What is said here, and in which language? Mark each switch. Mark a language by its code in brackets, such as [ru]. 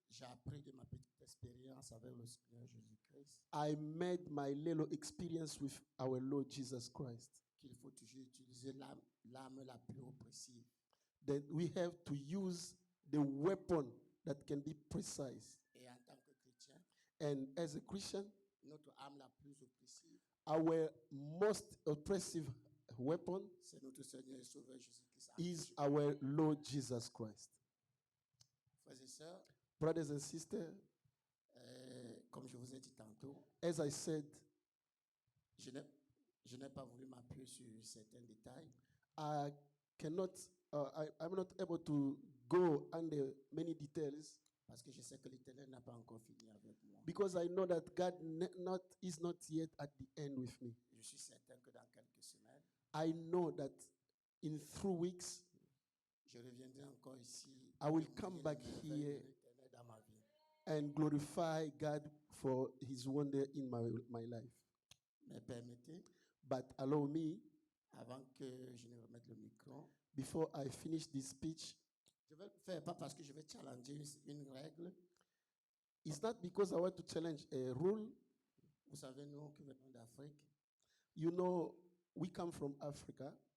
[fr] j'ai appris de ma petite expérience avec le Seigneur Jésus-Christ [en] I made my little experience with our Lord Jesus Christ. [fr] qu'il faut toujours utiliser l'arme la plus oppressive. [en] That we have to use the weapon that can be precise. [fr] Et en tant que chrétien, [en] And as a Christian, [fr] notre arme la plus oppressive, [en] our most oppressive weapon [fr] c'est notre Seigneur et Sauveur Jésus-Christ. [en] is our Lord Jesus Christ. [fr] Frères et sœurs, [en] Brothers and sisters, [fr] comme je vous ai dit tantôt, [en] as I said, [fr] je n'ai pas voulu m'appuyer sur certains détails [en] I cannot, I'm not able to go under many details [fr] parce que je sais que l'Éternel n'a pas encore fini avec moi. [en] because I know that God is not yet at the end with me. [fr] Je suis certain que dans quelques semaines, [en] I know that in 3 weeks, [fr] je reviendrai encore ici. [en] I will [fr] et [en] come [fr] prier [en] back [fr] les merveilles [en] here [fr] de l'Éternel dans ma vie. [en] and glorify God for his wonder in my life. [fr] Mais permettez, [en] But allow me, [fr] avant que je ne remette le micro, [en] before I finish this speech, [fr] je vais le faire pas parce que je vais challenger une règle. [en] it's not because I want to challenge a rule. [fr] Vous savez, nous qui venons d'Afrique, [en] You know, we come from Africa.